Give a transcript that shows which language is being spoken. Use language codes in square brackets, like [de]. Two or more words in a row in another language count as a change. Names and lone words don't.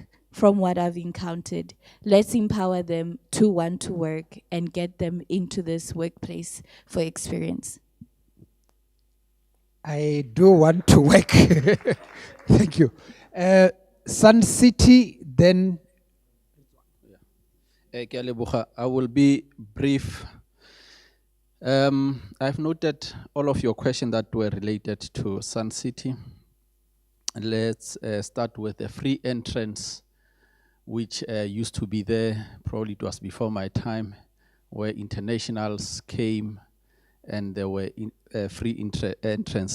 [en] From what I've encountered, let's empower them to want to work and get them into this workplace for experience. I do want to work. Thank you. Sun City, then. [tn] Ke a leboga. [en] I will be brief. I've noted all of your questions that were related to Sun City. Let's start with the free entrance, which used to be there. Probably it was before my time, where internationals came and there were free entrance.